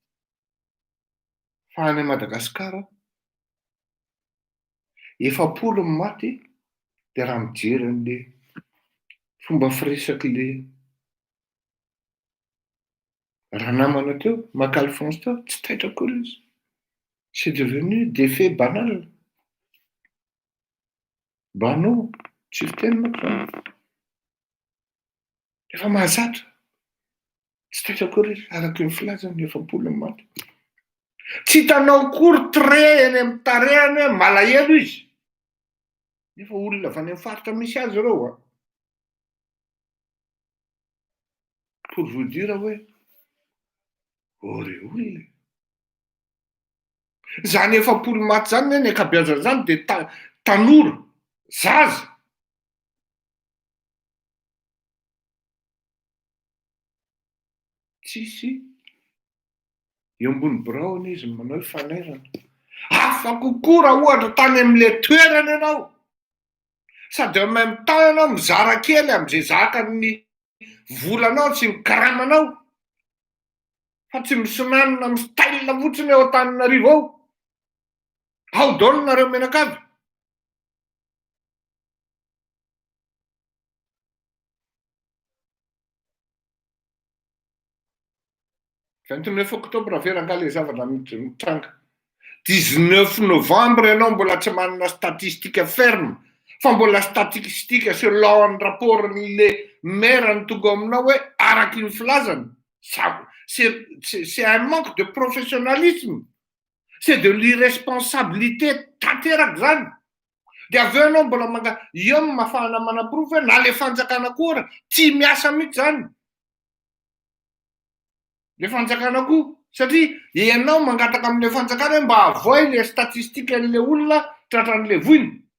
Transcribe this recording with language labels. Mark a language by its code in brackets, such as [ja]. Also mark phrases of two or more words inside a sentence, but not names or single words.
[mg] Fa any Madagasikara 7 maty dia raha mijery an'le fomba firesak'le raha namana teo Mac Alphonse teo tsy taitra akory izy. [fr] C'est devenu des faits banals. [mg] Banaux, tsy fiteny manko zany. Efa mahazatra. Tsy taitra akory izy araka ny filazany 7 maty. Tsy hitanao akory trait eny amin'ny tarehany hoe malahelo izy. Nefa olona avy any amin'ny faritra misy azy ireo a. [fr] Pour vous dire [mg] hoe olona. Zany 7 maty zany ny ankabeazany zany dia tanora, zaza. Tsisy eo ambony birao izy manao hoe fanairana. Hafa kokoa raha ohatra tany amin'ile toerana ianao. Sady [fr] en même temps [mg] ianao mizara kely amin'izay zakan'ny volanao sy ny karamanao. Fa tsy misinanina amin'ny style fotsiny eo Antananarivo ao. Ao daholo nareo menakavy. [fr] Vingt-neuf octobre [mg] veranga le zavatra mitranga. 19 novembre ianao mbola tsy manana [fr] statistique ferme. [mg] Fa mbola [fr] statistique selon [mg] ny rapport'le maire ny tonga aminao hoe araky ny filazany. [fr] C'est un manque de professionnalisme. C'est de l'irresponsabilité [mg] tanteraka zany. Dia avy eo ianao mbola io ny mafana manaprova hoe na le fanjakana koa tsy miasa mihitsy zany. Le fanjakana koa satria ianao mangataka amin'le fanjakana hoe mba avoy le statistique an'le olona tratran'le voiny.